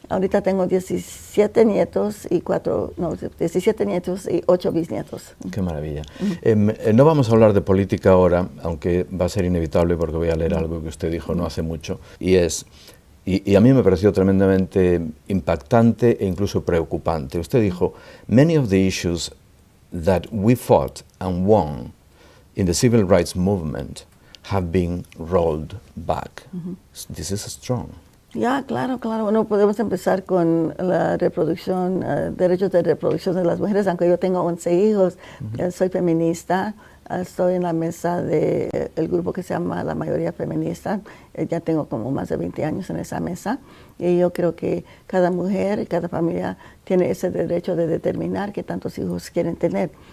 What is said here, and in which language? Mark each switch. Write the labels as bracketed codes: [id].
[es] Ahorita tengo 17 nietos y 17 nietos y 8 bisnietos. Qué maravilla. No vamos a hablar de política ahora, aunque va a ser inevitable porque voy a leer algo que usted dijo no hace mucho, y a mí me pareció tremendamente impactante e incluso preocupante. Usted dijo, [en] many of the issues that we fought and won in the civil rights movement have been rolled back. This is strong. [es] Ya, claro. Bueno, podemos empezar con la reproducción, derechos de reproducción de las mujeres, aunque yo tengo 11 hijos, soy feminista. Estoy en la mesa del grupo que se llama La Mayoría Feminista. Ya tengo como más de 20 años en esa mesa. Y yo creo que cada mujer y cada familia tiene ese derecho de determinar qué tantos hijos quieren tener.